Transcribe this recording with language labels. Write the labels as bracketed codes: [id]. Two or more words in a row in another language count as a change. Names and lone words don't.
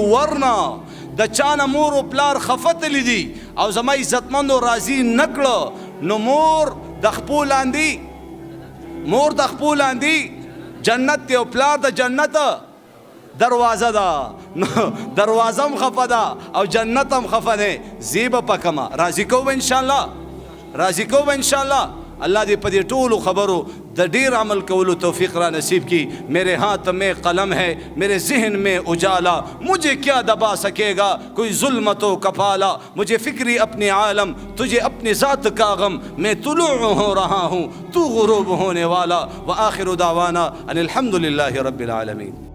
[ps] ورنه د چانه مور او پلار خفتلی دي او زما عزتمندو راضي نکړه نو مور د خپو لاندې جنت دی او پلار د جنت دروازه ده. نو دروازه هم خفه ده او جنت هم خفه ده. زیبه پکما راضي کوو [ar] ان شاء الله [ps] الله دې په دې ټولو خبرو د ډیر عمل کولو توفیق را نصیب کی. [ur] میرے ہاتھ میں قلم ہے میرے ذہن میں اجالا مجھے کیا دبا سکے گا کوئی ظلمت و کفالا. مجھے فکری اپنے عالم تجھے اپنی ذات کا غم میں طلوع ہو رہا ہوں تو غروب ہونے والا. [ar] وآخر دعوانا ان الحمد للہ رب العالمین.